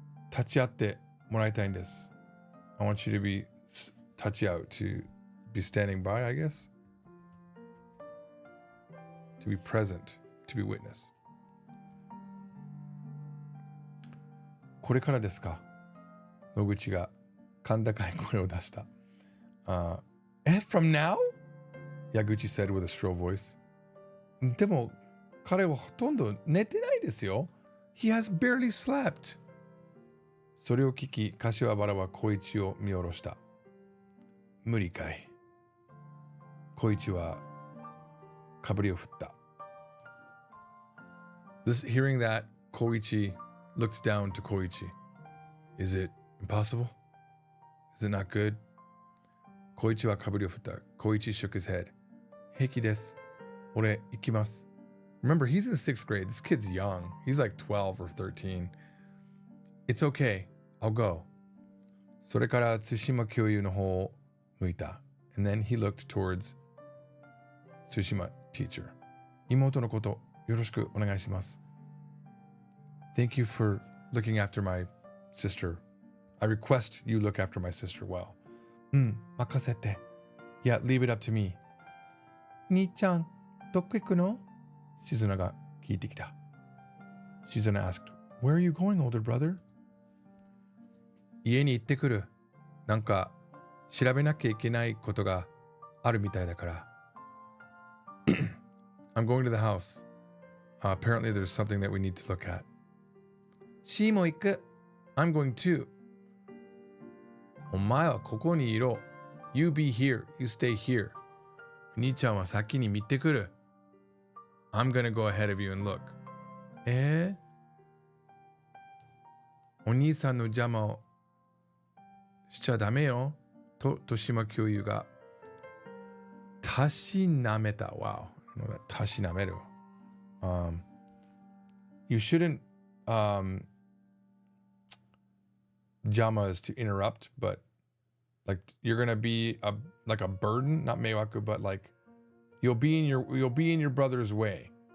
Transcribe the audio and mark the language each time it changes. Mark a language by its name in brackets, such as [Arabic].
[Japanese] 立ち会ってもらいたいんです. [English] I want you to be 立ち会う to be standing by, I guess. To be present, to be witness. [Japanese] これからですか? 野口が甲高い声を出した. [English] From now? Yaguchi said with a shrill voice. [Japanese] でも彼はほとんど寝てないですよ. [English] He has barely slept. [Japanese] それを聞き、柏原は小一を見下ろした。無理かい。小一はかぶりを振った。 [English] Hearing that, Koichi looked down to Koichi. Is it impossible? Is it not good? [Japanese] Koichi はかぶりを振った。 [English] Koichi shook his head. [Japanese] 平気です。俺行きます。 [English] Remember, he's in 6th grade. This kid's young. He's like 12 or 13. It's okay. I'll go. [Japanese] それから対馬教諭の方を向いた. [English] And then he looked towards 対馬 teacher. [Japanese] 妹のことよろしくお願いします. [English] Thank you for looking after my sister. I request you look after my sister well. [Japanese] 任せて. [English] Yeah, leave it up to me. [Japanese] 兄ちゃん、どこ行くの? 静菜が聞いてきた. [English] Shizuna asked, Where are you going, older brother? [Japanese] 家に行ってくる。なんか調べなきゃいけないことがあるみたいだから。 [English] I'm going to the house. Apparently there's something that we need to look at. [Japanese] シーも行く。 [English] I'm going too. [Japanese] お前はここにいろ。 [English] You be here. You stay here. [Japanese] 兄ちゃんは先に見てくる。 [English] I'm gonna go ahead of you and look. [Japanese] お兄さんの邪魔をしちゃダメよ。と、豊島教諭がたしなめた。 [English] Wow. I don't know that. たしなめる。 You shouldn't, jama is to interrupt, but like you're gonna be like a burden, not meiwaku, but like you'll be in your brother's way.